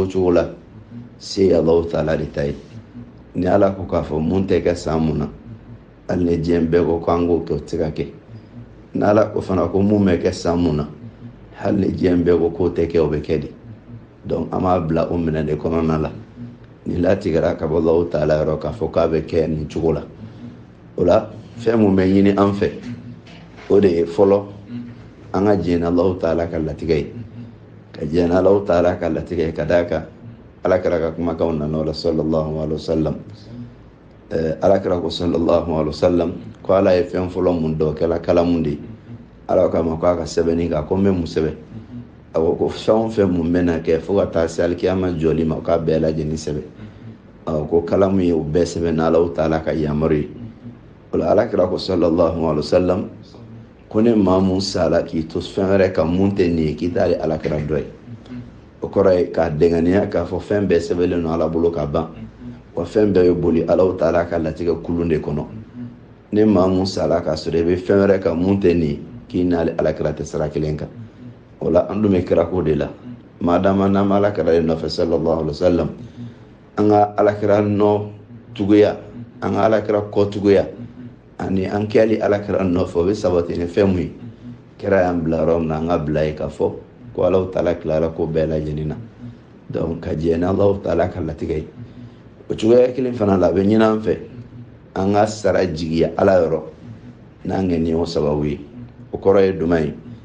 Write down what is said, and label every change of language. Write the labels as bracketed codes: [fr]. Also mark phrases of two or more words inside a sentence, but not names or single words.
[bm] cogo la se ye Alahu Taala de ta ye ni Ala ko k'a fɔ mun tɛ kɛ san mun na hali ni diɲɛ bɛɛ ko k'an k'o kɛ o tɛ ka kɛ n'Ala ko fana ko mun bɛ kɛ san mun na hali ni diɲɛ bɛɛ ko k'o tɛ kɛ o bɛ kɛ de donc an b'a bila o minɛ de kɔnɔna la ni latigɛra ka bɔ Alahu Taala yɔrɔ k'a fɔ k'a bɛ kɛ nin cogo la o la fɛn mun bɛ ɲini an fɛ o de ye fɔlɔ an ka jɛn Alahu Taala ka latigɛ ye ka jɛn Alahu Taala ka latigɛ ye ka d'a kan Alakira ka kumakanw nana o la [ar] صلى الله عليه وسلم [bm] Alakira ko [ar] صلى الله عليه وسلم [bm] ko Ala ye fɛn fɔlɔ mun dɔ kɛla kalamu de Ala k'a ma ko a ka sɛbɛnni kan ko n bɛ mun sɛbɛn a ko fɛn o fɛn mun bɛna kɛ fo ka taa se alikiyama jɔli ma k'a bɛɛ lajɛlen sɛbɛn ko kalamu ye o bɛɛ sɛbɛn ni Alahu Taala ka yamaru ye o la Alakira ko [ar] صلى الله عليه وسلم [bm] ko ne maa mun sala k'i to fɛn wɛrɛ kan mun tɛ nin ye k'i t'ale Alakira dɔ ye o kɔrɔ ye k'a dɛŋaniya k'a fɔ fɛn bɛɛ sɛbɛnlen don Ala bolo ka ban wa fɛn bɛɛ bɛ boli Alahu Taala ka latigɛ kulun de kɔnɔ ne maa mun sala k'a sɔrɔ i bɛ fɛn wɛrɛ kan mun tɛ nin ye k'i n'ale Alakira tɛ sira kelen kan o la an dun bɛ kira ko de la madama n'an bɛ Alakira de nɔfɛ [ar] صلى الله عليه وسلم [bm] an ka Alakira nɔ tuguya an ka Alakira kɔ tuguya ani an kɛli Alakira nɔfɛ o bɛ sabati ni fɛn mun ye kira y'an bila yɔrɔ min na an ka bila ye k'a fɔ ko Alahu Taala tilara ko bɛɛ lajɛlen na donc ka jɛn Alahu Taala ka latigɛ ye o cogoya kelen fana la a bɛ ɲini an fɛ an ka sara jigiya Ala yɔrɔ n'an ŋɛniya o sababu ye o kɔrɔ ye duman ye